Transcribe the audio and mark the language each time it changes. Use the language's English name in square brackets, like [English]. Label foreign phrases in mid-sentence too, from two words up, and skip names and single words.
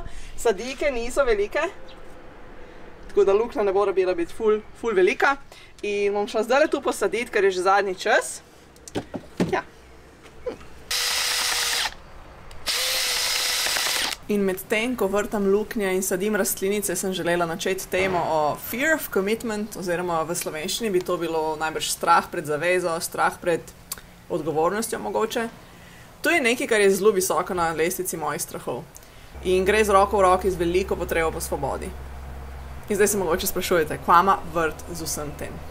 [Slovenian] Sadike niso velike, tako da luknja ne bo rabila biti ful velika. In bom šla zdaj tu posaditi, ker je že zadnji čas. Ja. In med tem, ko vrtam luknje in sadim rastlinice, sem želela načeti temo o [English] fear of commitment, [Slovenian] oziroma v slovenščini bi to bilo najbrž strah pred zavezo, strah pred odgovornostjo mogoče. To je nekaj, kar je zelo visoko na lestvici mojih strahov. In gre z roko v roki z veliko potrebo po svobodi. In zdaj se mogoče sprašujete, kva ima vrt z vsem tem?